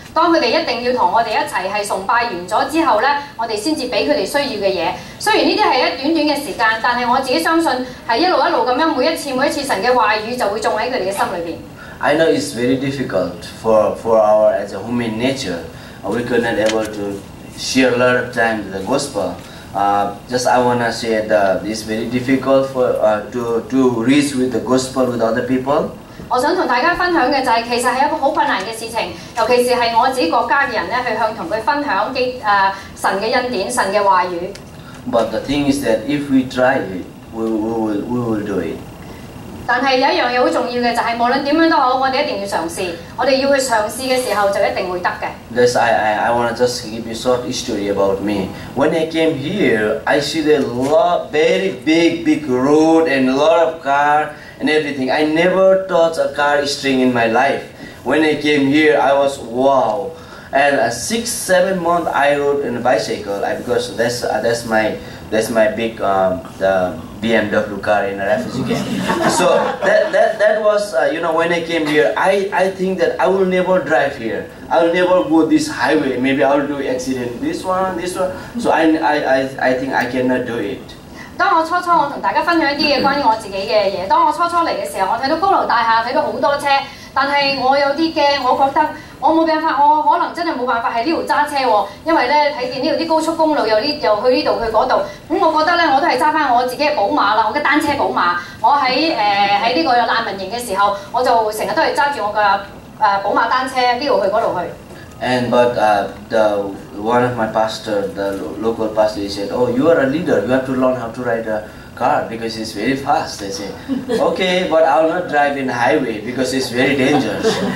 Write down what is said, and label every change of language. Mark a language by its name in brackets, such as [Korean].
[Cantonese] 當佢哋一定要同我哋一齊係崇拜完咗之後咧，我哋先至俾佢哋需要嘅嘢。雖然呢啲係一短短嘅時間，但係我自己相信係一路咁樣，每一次神嘅話語就會種喺佢哋嘅心裏邊。 [English] I know it's very difficult for our as a human nature. We could not able to share a lot of time the gospel. Just I wanna say that it's very difficult for to reach with the gospel with other people. [Cantonese] 我想同大家分享嘅就係其實係一個好困難嘅事情，尤其是係我自己國家嘅人咧，去向同佢分享神嘅恩典、神嘅話語。 [English] But the thing is that if we try it, we will do it. [Cantonese] 但係有一樣嘢好重要嘅就係無論點樣都好，我哋一定要嘗試。我哋要去嘗試嘅時候就一定會得嘅。 [English] This I wanna just give you a short story about me. When I came here, I see the very big road and a lot of car and everything. I never touched a car string in my life. When I came here, I was wow. And 6-7 months I rode in a bicycle because that's my big the BMW car in a refugee camp. So that was when I came here, I think that I will never drive here. I will never go this highway. Maybe I will do accident this one. So I think I cannot do it. [Cantonese] 當我初我同大家分享一啲嘅關於我自己嘅嘢。當我初嚟嘅時候，我睇到高樓大廈，睇到好多車，但係我有啲驚，我覺得我冇辦法，我可能真係冇辦法喺呢度揸車喎，因為咧睇見呢度啲高速公路又去呢度去嗰度，咁我覺得咧我都係揸翻我自己嘅寶馬啦，我嘅單車寶馬。我喺呢個難民營嘅時候，我就成日都係揸住我嘅寶馬單車呢度去嗰度去。 [English] But one of my pastor, the local pastor, he said, "Oh, you are a leader. You have to learn how to ride a car because it's very fast." I said, "Okay, but I will not drive in the highway because it's very dangerous."